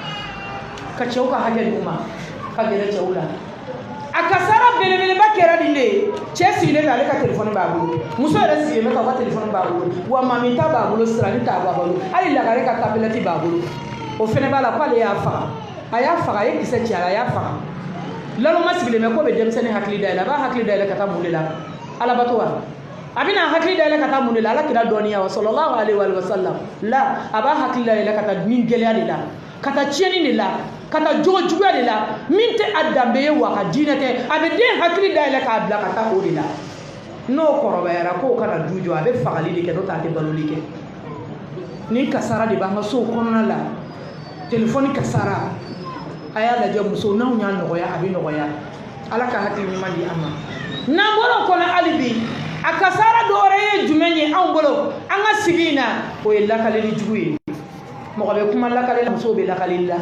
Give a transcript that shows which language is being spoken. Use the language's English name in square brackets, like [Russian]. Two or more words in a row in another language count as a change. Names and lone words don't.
[Bambara] ka cɛw ka hakɛ d'u ma ka gɛrɛ cɛw la a kasara belebeleba kɛra nin de ye cɛ sigilen bɛ ale ka telefɔni b'a bolo muso yɛrɛ sigilen bɛ k'a ka telefɔni b'a bolo wa mami ta b'a bolo sirani t'a b'a bolo hali lagare ka tablette b'a bolo o fɛnɛ b'a la k'ale y'a faga a ye kisɛ ci a la a y'a faga laloma sigilen bɛ ko bɛ denmisɛnnin hakili dayɛlɛ a b'a hakili dayɛlɛ ka taa mun de la alabato wa a bɛna hakili dayɛlɛ ka taa mun de la ala kira dɔɔniya wa [Arabic] صلى الله عليه وسلم [Bambara] la a b'a hakili dayɛlɛ ka taa ni gɛlɛya de la ka taa tiɲɛni de la ka taa jogo juguya de la min tɛ a danbe ye wa ka diinɛ tɛ a bɛ den hakili dayɛlɛ k'a bila ka taa o de la n'o kɔrɔbayara k'o kana du jɔ a bɛ fagali de kɛ n'o tɛ a tɛ baloli kɛ ni kasara de b'an ka sow kɔnɔna la telefɔni kasara a y'a lajɛ muso n'anw y'a nɔgɔya a bɛ nɔgɔya ala ka hakili ɲuman di an ma n'an bɔra o kɔnɔ hali bi a kasara dɔ wɛrɛ ye jumɛn ye anw bolo an ka sigi in na o ye lakaleli jugu ye mɔgɔ bɛ kuma lakaleli la musow bɛ lakaleli la